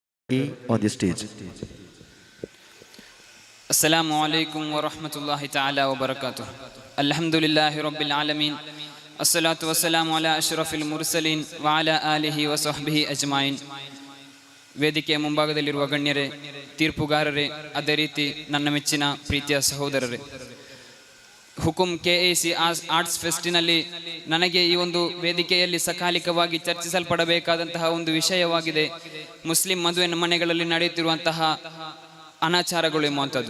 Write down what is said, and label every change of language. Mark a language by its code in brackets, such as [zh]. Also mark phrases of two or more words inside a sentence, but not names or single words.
[en] on the stage. [ar] السلام عليكم ورحمة الله تعالى وبركاته. الحمد لله رب العالمين. الصلاة والسلام على أشرف المرسلين وعلى آله وصحبه أجمعين. [kn] ವೇದಿಕೆಯ ಮುಂಭಾಗದಲ್ಲಿರುವ ಗಣ್ಯರೇ, ತೀರ್ಪುಗಾರರೇ, ಅದೇ ರೀತಿ ನನ್ನ ಮೆಚ್ಚಿನ ಪ್ರೀತಿಯ ಸಹೋದರರೇ, ಹುಕುಂ KAC ಆರ್ಟ್ಸ್ ಫೆಸ್ಟಿನಲ್ಲಿ ನನಗೆ ಈ ಒಂದು ವೇದಿಕೆಯಲ್ಲಿ ಸಕಾಲಿಕವಾಗಿ ಚರ್ಚಿಸಲ್ಪಡಬೇಕಾದಂತಹ ಒಂದು ವಿಷಯವಾಗಿದೆ ಮುಸ್ಲಿಂ ಮದುವೆ ಮನೆಗಳಲ್ಲಿ ನಡೆಯುತ್ತಿರುವಂತಹ ಅನಾಚಾರಗಳು ಎಂಬುವಂಥದ್ದು.